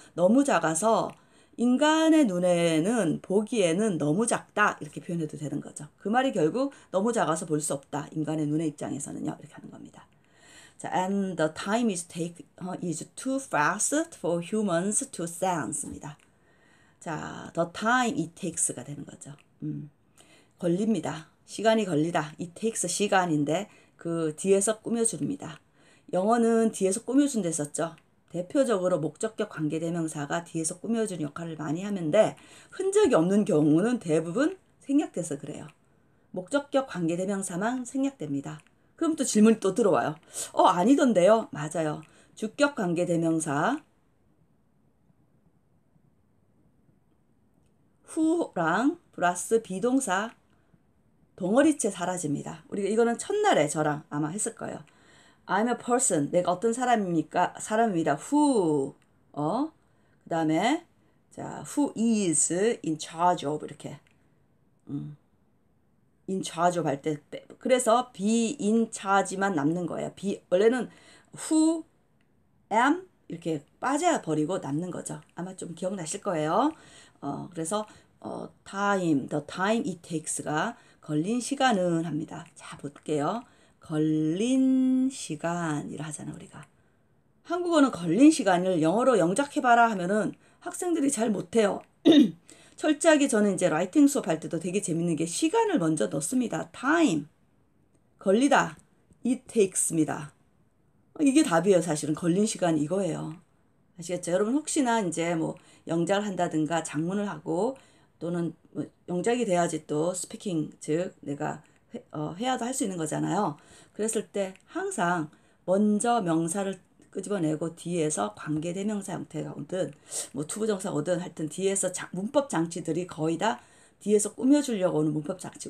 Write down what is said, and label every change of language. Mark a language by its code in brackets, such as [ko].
[ko] 너무 작아서 인간의 눈에는 보기에는 너무 작다 이렇게 표현해도 되는 거죠. 그 말이 결국 너무 작아서 볼 수 없다. 인간의 눈의 입장에서는요. 이렇게 하는 겁니다. [en] 자, and the time is too fast for humans to sense입니다. [ko] 자, [en] the time it takes [ko] 가 되는 거죠. 걸립니다. 시간이 걸리다. [en] it takes [ko] 시간인데 그 뒤에서 꾸며줍니다. 영어는 뒤에서 꾸며준 데 썼죠. 대표적으로 목적격 관계대명사가 뒤에서 꾸며주는 역할을 많이 하는데 흔적이 없는 경우는 대부분 생략돼서 그래요. 목적격 관계대명사만 생략됩니다. 그럼 또 질문이 또 들어와요. 아니던데요? 맞아요. 주격 관계대명사 후랑 플러스 비동사 동어리체 사라집니다. 우리가 이거는 첫날에 저랑 아마 했을 거예요. [en] I'm a person. [ko] 내가 어떤 사람입니까? 사람입니다. Who. [en] 그 다음에 자, who is in charge of 이렇게. in charge of [ko] 할 때 그래서 [en] be in charge [ko] 만 남는 거예요. 원래는 [en] who am [ko] 이렇게 빠져버리고 남는 거죠. 아마 좀 기억나실 거예요. 그래서 time, [en] the time it takes [ko] 가 걸린 시간은 합니다. 자, 볼게요. 걸린 시간이라 하잖아 우리가. 한국어는 걸린 시간을 영어로 영작해봐라 하면은 학생들이 잘 못해요. 철저하게 저는 이제 라이팅 수업할 때도 되게 재밌는 게 시간을 먼저 넣습니다. [en] time, [ko] 걸리다, [en] it takes입니다. [ko] 이게 답이에요. 사실은 걸린 시간 이거예요. 아시겠죠? 여러분 혹시나 이제 뭐 영작을 한다든가 작문을 하고 또는 뭐 영작이 돼야지 또 스피킹 즉 내가 회화도 할 수 있는 거잖아요. 그랬을 때 항상 먼저 명사를 끄집어내고 뒤에서 관계대명사 형태가 오든 뭐 투부정사가 오든 하여튼 뒤에서 문법 장치들이 거의 다 뒤에서 꾸며주려고 오는 문법 장치.